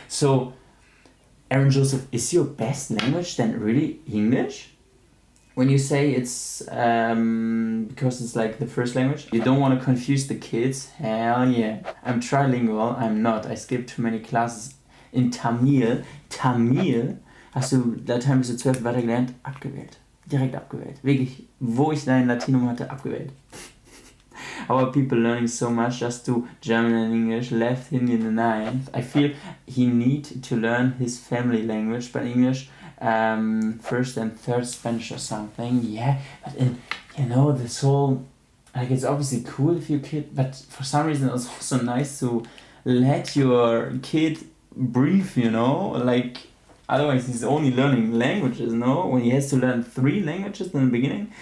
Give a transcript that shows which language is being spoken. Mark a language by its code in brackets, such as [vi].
[en] So, Aaron Joseph, is your best language then really English? When you say it's because it's like the first language, you don't want to confuse the kids. Hell yeah. I'm trilingual. I'm not. I skipped too many classes in Tamil. [de] Tamil hast du Latein bis zu 12 Wörter gelernt, abgewählt. Direkt abgewählt. Wirklich, wo ich dein Latinum hatte, abgewählt. [en] How are people learning so much just to German and English, left Hindi in the ninth? I feel he need to learn his family language, but English first and third Spanish or something. Yeah, but this whole, like, it's obviously cool if your kid, but for some reason it's also nice to let your kid breathe, like, otherwise he's only learning languages, when he has to learn 3 languages in the beginning.